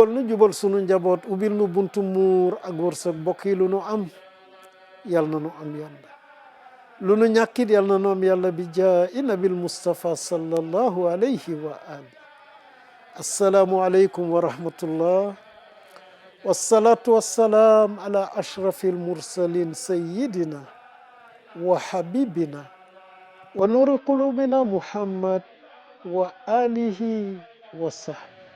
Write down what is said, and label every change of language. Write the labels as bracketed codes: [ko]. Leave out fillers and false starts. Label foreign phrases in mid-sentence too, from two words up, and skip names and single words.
[wo] nu jubal sunu njaboot ubil nu buntu muur ak wërsëg bokk yi lu nu am yal na nu am yàlla lu nu ñàkkit yal na nu am yàlla [ar] بجاه النبي المصطفى صلى الله عليه وآله السلام عليكم ورحمة الله والصلاة والسلام على أشرف المرسلين سيدنا وحبيبنا ونور قلوبنا محمد وآله وصحبه.